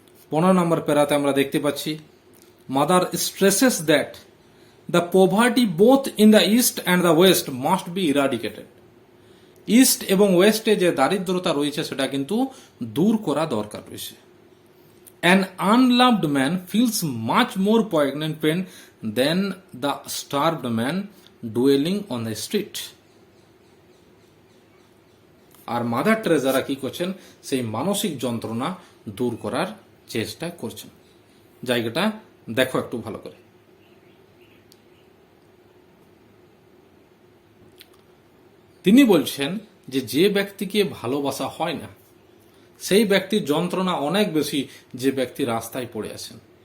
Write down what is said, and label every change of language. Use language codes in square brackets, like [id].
[bn] 15 নম্বর প্যারাতে আমরা দেখতে পাচ্ছি, [en] Mother stresses that the poverty both in the east and the west must be eradicated. [bn] East এবং ওয়েস্টে যে দারিদ্রতা রয়েছে সেটা কিন্তু দূর করা দরকার রয়েছে। [en] An unloved man feels much more poignant pain than the starved man dwelling on the street. [bn] আর mother টেরেসারা কি করছেন? সেই মানসিক যন্ত্রণা দূর করার চেষ্টা করছেন। জায়গাটা দেখো একটু ভালো করে। তিনি বলছেন যে যে ব্যক্তিকে ভালোবাসা হয় না, সেই ব্যক্তির যন্ত্রণা অনেক বেশি যে ব্যক্তি রাস্তায় পড়ে আছেন।